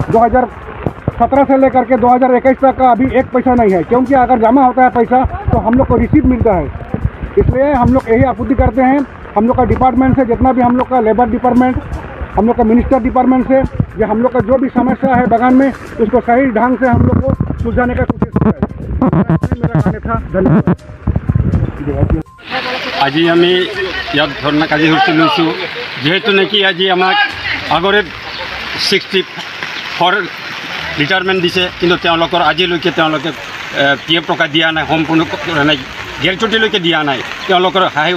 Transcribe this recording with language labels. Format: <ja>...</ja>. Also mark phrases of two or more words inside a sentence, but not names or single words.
<hi>2017 से लेकर के 2021 तक का अभी एक पैसा नहीं है क्योंकि अगर जमा होता है पैसा तो हम लोग को रिसीव मिलता है इसलिए हम लोग यही आपूर्ति करते हैं हम लोग का डिपार्टमेंट से जितना भी हम लोग का</hi> <en>labour department</en> <hi>हम लोग का</hi> <en>minister department</en> <hi>से या हम लोग का जो भी समस्या है बगान में उसको सही ढंग से हम लोग को सुलझाने का कोशिश करें मेरा कहना था धन्यवाद</hi> <as>আজি আমি ইয়াত ধৰ্ণা কাৰ্যসূচী লৈছোঁ যিহেতু নেকি আজি আমাক আগৰে 64 ৰিটায়াৰমেণ্ট দিছে কিন্তু তেওঁলোকৰ আজিলৈকে তেওঁলোকে PF টকা দিয়া নাই সম্পূৰ্ণ কৰা নাই গ্ৰেজুৱেটিলৈকে দিয়া নাই তেওঁলোকৰ সহায়</as>